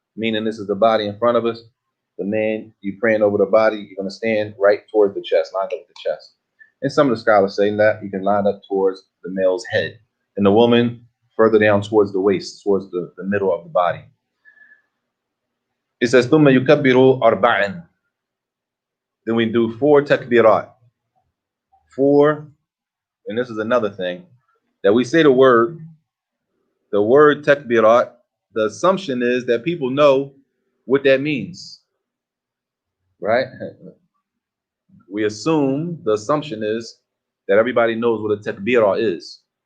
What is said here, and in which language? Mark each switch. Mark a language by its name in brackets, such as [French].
[English] Meaning this is the body in front of us. The man, you praying over the body, you're going to stand right towards the chest, lined up with the chest. And some of the scholars say that you can line up towards the male's head. And the woman further down towards the waist, towards the middle of the body. It says, [Arabic] ثُمَّ يُكَبِّرُ أَرْبَعًا. [English] Then we do 4 takbirat. 4, and this is another thing, that we say the word takbirat, the assumption is that people know what that means, right? We assume, the assumption is that everybody knows what a takbirah is.